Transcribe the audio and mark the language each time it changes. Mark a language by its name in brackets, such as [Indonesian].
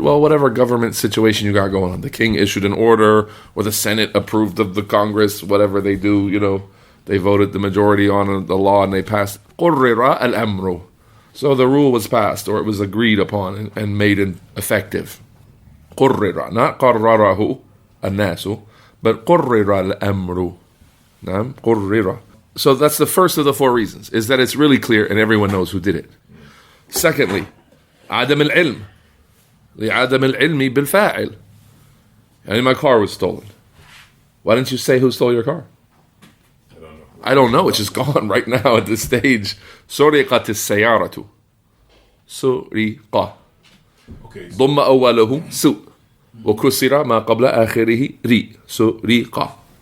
[English] Well, whatever government situation you got going on. The king issued an order, or the Senate approved of the Congress, whatever they do, they voted the majority on the law and they passed. [Arabic] قُرِّرَ الْأَمْرُ. [English] So the rule was passed, or it was agreed upon and made effective. [Arabic] قُرِّرَ. Not قَرَّرَهُ النَّاسُ, but قُرِّرَ الْأَمْرُ. نعم قُرِّرَ. [English] So that's the first of the 4 reasons, is that it's really clear and everyone knows who did it. Secondly, [Arabic] عدم العلم. لعدم العلم بالفاعل. [English] And my car was stolen. Why didn't you say who stole your car? I don't know. I don't know. It's just gone right now at this stage. [Arabic] سرقت السيارة. سرقة. ضم أوله سوء. وكسر ما قبل آخره ري. سرقة.